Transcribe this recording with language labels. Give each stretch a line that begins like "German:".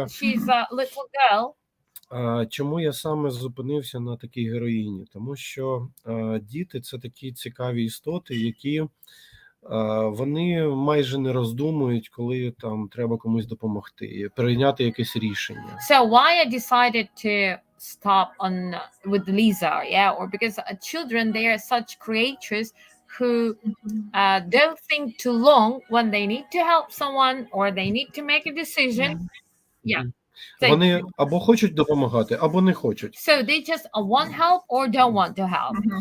English: She's a little girl.
Ukrainian: Чому я саме зупинився на такій героїні? Тому що діти – це такі цікаві істоти, які вони майже не роздумують, коли там треба комусь допомогти, прийняти якесь рішення.
English: So why I decided to stop on with Lisa, or because children, they are such creatures who don't think too long when they need to help someone or they need to make a decision.
Ukrainian: Вони або хочуть допомагати, або не хочуть.
English: So they just want help or don't want to help.